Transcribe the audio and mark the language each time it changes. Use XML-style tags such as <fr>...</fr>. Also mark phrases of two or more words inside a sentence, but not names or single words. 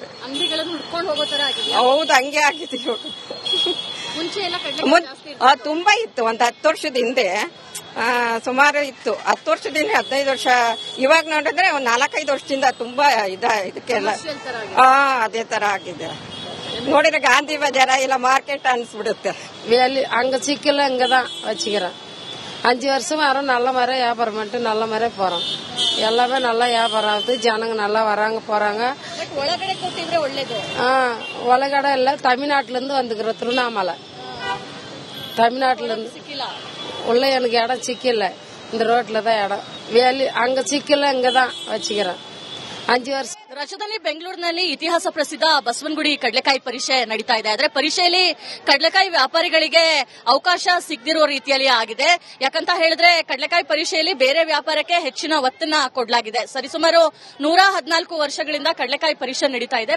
<kn>ಹೌದು, ಹಂಗೆ ಆಗಿದೆ. ತುಂಬಾ ಇತ್ತು, ಒಂದು 10 ವರ್ಷದ ಹಿಂದೆ ಸುಮಾರು ಇತ್ತು. 10 ವರ್ಷದಿಂದ 15 ವರ್ಷ. ಇವಾಗ ನೋಡಿದ್ರೆ ಒಂದು 4-5 ವರ್ಷದಿಂದ ತುಂಬಾ ಇದಕ್ಕೆಲ್ಲ ಅದೇ ತರ ಆಗಿದೆ. ನೋಡಿದ್ರೆ ಗಾಂಧಿ ಬಜಾರ ಇಲ್ಲ</kn> <ta>மார்க்கெட் அனுப்பிவிடுது. அங்க சிக்கல இங்கதான் வச்சுக்கிறேன். 5 வருஷம் வரோம், நல்ல மாதிரி வியாபாரம் பண்ணிட்டு நல்ல மாதிரி போறோம். எல்லாமே நல்லா வியாபாரம் ஆகுது, ஜனங்க நல்லா வராங்க போறாங்க.</ta> <kn>ಒಳಗಡೆ ಕೊಟ್ಟಿದ್ರೆ ಒಳ್ಳೇದು. ಒಳಗಡೆ ಇಲ್ಲ,</kn> <ta>ತಮಿಳ್ನಾட்டுல இருந்து வந்துக்கிறோம். திருவண்ணாமலை தமிழ்நாட்டுல இருந்து உள்ள எனக்கு இடம் சிக்கல. இந்த ரோட்ல தான் இடம். அங்க சிக்கல இங்கதான் வச்சுக்கிறேன்.</ta> <kn>5 ವರ್ಷ. ರಾಜಧಾನಿ ಬೆಂಗಳೂರಿನಲ್ಲಿ ಇತಿಹಾಸ ಪ್ರಸಿದ್ಧ ಬಸವನಗುಡಿ ಕಡಲೆಕಾಯಿ ಪರಿಷೆ ನಡೀತಾ ಇದೆ. ಆದ್ರೆ ಪರಿಷೆಯಲ್ಲಿ ಕಡಲೆಕಾಯಿ ವ್ಯಾಪಾರಿಗಳಿಗೆ ಅವಕಾಶ ಸಿಗದಿರೋ ರೀತಿಯಲ್ಲಿ ಆಗಿದೆ. ಯಾಕಂತ ಹೇಳಿದ್ರೆ ಕಡಲೆಕಾಯಿ ಪರಿಷೆಯಲ್ಲಿ ಬೇರೆ ವ್ಯಾಪಾರಕ್ಕೆ ಹೆಚ್ಚಿನ ಒತ್ತನ್ನ ಕೊಡಲಾಗಿದೆ. ಸರಿಸುಮಾರು 114 ವರ್ಷಗಳಿಂದ ಕಡಲೆಕಾಯಿ ಪರಿಷೆ ನಡೀತಾ ಇದೆ.</kn>